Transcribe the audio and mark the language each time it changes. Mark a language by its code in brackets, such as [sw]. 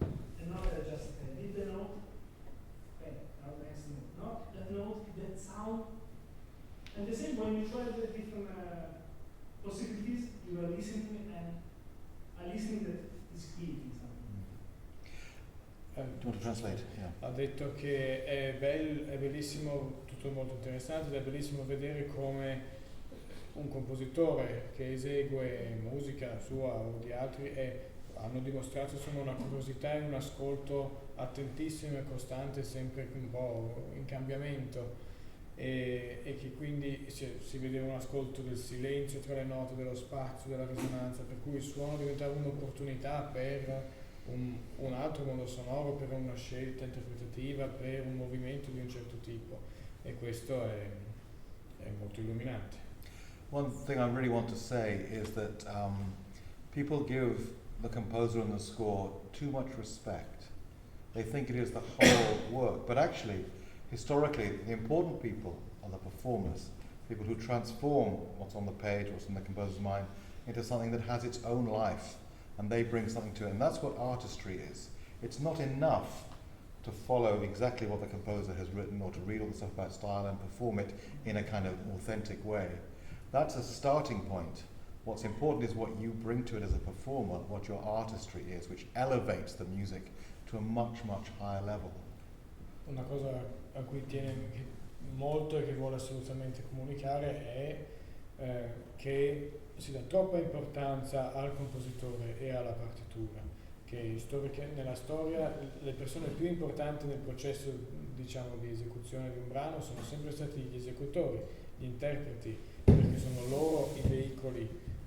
[en] And not just hit the note, okay, now next note. Not that note, that sound. And the same when you try the different possibilities, you are listening and a listening that is creating something. Do you want to translate? Yeah. [it] Ha detto che è bellissimo, tutto molto interessante, ed è bellissimo vedere come un compositore che esegue musica sua o di altri hanno dimostrato insomma una curiosità e un ascolto attentissimo e costante, sempre un po' in cambiamento, e che quindi si vedeva un ascolto del silenzio tra le note, dello spazio, della risonanza, per cui il suono diventava un'opportunità per un altro modo sonoro, per una scelta interpretativa, per un movimento di un certo tipo, e questo è molto illuminante. [en] One thing I really want to say is that people give the composer and the score too much respect. They think it is the whole work, but actually, historically, the important people are the performers, people who transform what's on the page, what's in the composer's mind, into something that has its own life, and they bring something to it, and that's what artistry is. It's not enough to follow exactly what the composer has written or to read all the stuff about style and perform it in a kind of authentic way. That's a starting point. What's important is what you bring to it as a performer, what your artistry is, which elevates the music to a much, much higher level. [it] Una cosa a cui tiene molto e che vuole assolutamente comunicare è che si dà troppa importanza al compositore e alla partitura, che nella storia le persone più importanti nel processo, diciamo, di esecuzione di un brano sono sempre stati gli esecutori, gli interpreti, perché sono loro i veicoli